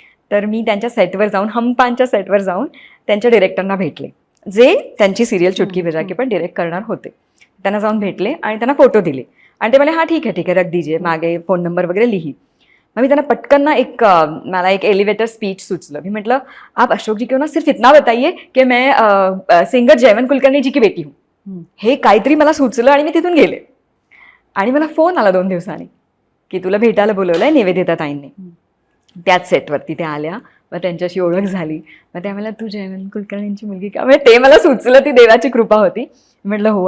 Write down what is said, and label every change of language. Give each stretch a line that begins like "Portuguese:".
Marathi: तर मी त्यांच्या सेटवर जाऊन, हमपानच्या सेटवर जाऊन त्यांच्या डिरेक्टरना भेटले, जे त्यांची सिरियल चुटकी बजा के पण डिरेक्ट करणार होते. त्यांना जाऊन भेटले आणि त्यांना फोटो दिले आणि ते म्हणाले ठीक आहे
Hindi: रख दीजिए,
Marathi: मागे फोन नंबर वगैरे लिही. मग मी त्यांना पटकन ना मला एक एलिव्हेटर स्पीच सुचलं. मी म्हटलं
Hindi: आप अशोक जी को ना सिर्फ इतना बताइए कि मैं सिंगर जयवंत कुलकर्णी जी की बेटी हूँ.
Marathi: हे काहीतरी मला सुचलं आणि मी तिथून गेले. आणि मला फोन आला 2 दिवसांनी की तुला भेटायला बोलवलंय निवेदिता ताईंनी. त्याच सेटवरती त्या आल्या, मग त्यांच्याशी ओळख झाली. मग त्या मला तू जयवंत कुलकर्णींची मुलगी का, म्हणजे ते मला सुचलं, ती देवाची कृपा होती. म्हटलं हो.